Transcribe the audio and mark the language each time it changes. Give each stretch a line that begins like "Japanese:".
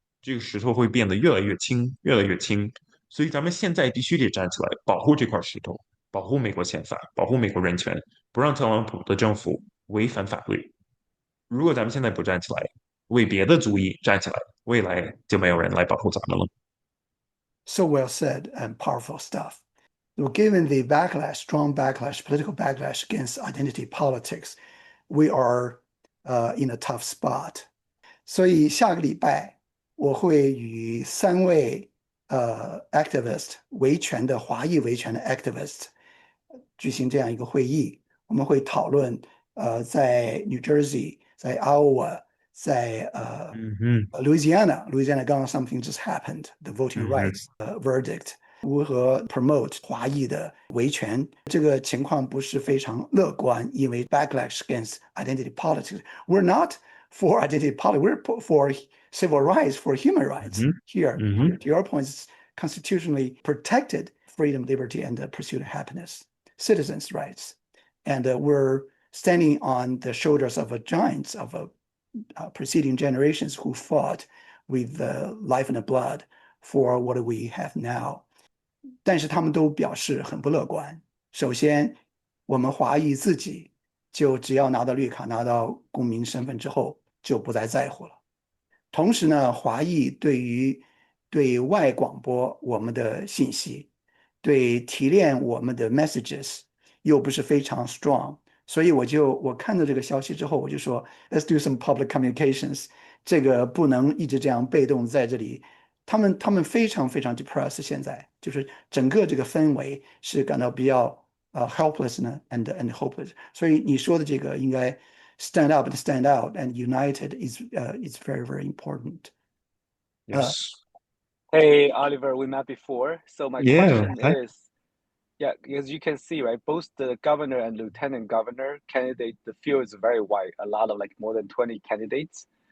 Chinese: 这个石头会变得越来越轻，越来越轻。所以咱们现在必须得站起来，保护这块石头，保护美国宪法，保护美国人权，不让特朗普的政府违反法律。如果咱们现在不站起来，为别的族裔站起来，未来就没有人来保护咱们了。
English: So well said and powerful stuff. So given the backlash, strong backlash, political backlash against identity politics, we are in a tough spot.
Chinese: 所以下个礼拜我会与3位activist 维权的华裔维权的 activist 举行这样一个会议，我们会讨论在 New Jersey、在 Iowa、在Louisiana 刚刚
English: something just happened, the voting rights verdict.
Chinese: 如何 promote 华裔的维权，这个情况不是非常乐观，因为
English: backlash against identity politics. We're not for identity politics, we're for civil rights, for human rights. Here, to your point, it's constitutionally protected freedom, liberty, and the pursuit of happiness, citizens' rights. And we're standing on the shoulders of giants of preceding generations who fought with life and blood for what we have now.
Chinese: 但是他们都表示很不乐观。首先，我们华裔自己就只要拿到绿卡、拿到公民身份之后，就不再在乎了。同时呢，华裔对外广播我们的信息，对提炼我们的 messages 又不是非常 strong， 所以我看到这个消息之后，我就说
English: let's do some public communications，
Chinese: 这个不能一直这样被动在这里。他们非常非常 depressed， 现在就是整个这个氛围是感到比较helpless 呢
English: and hopeless。
Chinese: 所以你说的这个应该
English: stand up and stand out and united is very very important. Yes. Hey, Oliver, we met before. So my question hi. is, yeah, as you can see, right, both the governor and lieutenant governor candidate, the field is very wide, a lot of like more than 20 candidates.